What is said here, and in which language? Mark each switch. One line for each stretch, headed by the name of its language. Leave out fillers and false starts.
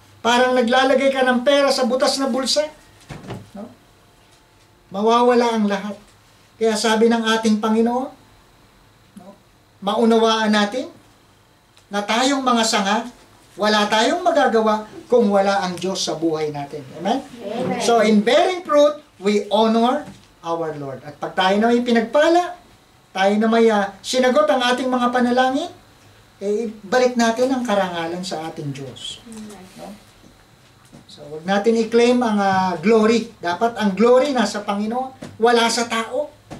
Filipino: Parang naglalagay ka ng pera sa butas na bulsa. No? Mawawala ang lahat. Kaya sabi ng ating Panginoon, no? Maunawaan natin na tayong mga sanga, wala tayong magagawa kung wala ang Diyos sa buhay natin. Amen? Amen.
English: So in bearing fruit, we honor our Lord.
Filipino: At pag tayo na may pinagpala, tayo na may sinagot ang ating mga panalangin, balik natin ang karangalan sa ating Diyos. No? So, wag natin i-claim ang glory. Dapat ang glory nasa Panginoon, wala sa tao.